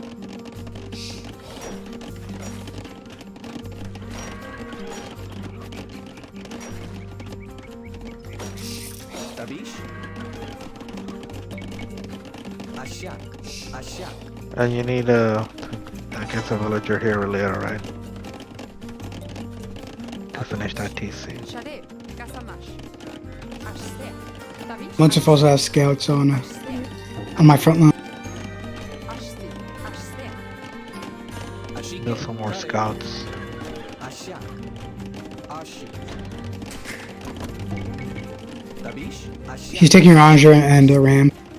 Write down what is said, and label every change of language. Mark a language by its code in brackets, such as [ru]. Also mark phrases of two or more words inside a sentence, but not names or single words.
[en] you need I guess a villager here or later, right? To finish that TC. Shade. Kasamash. Ashte. Tavish. Muncie also has scouts on Ashte. my front line. Ashte. Build some more scouts. He's taking Ranger and Ram.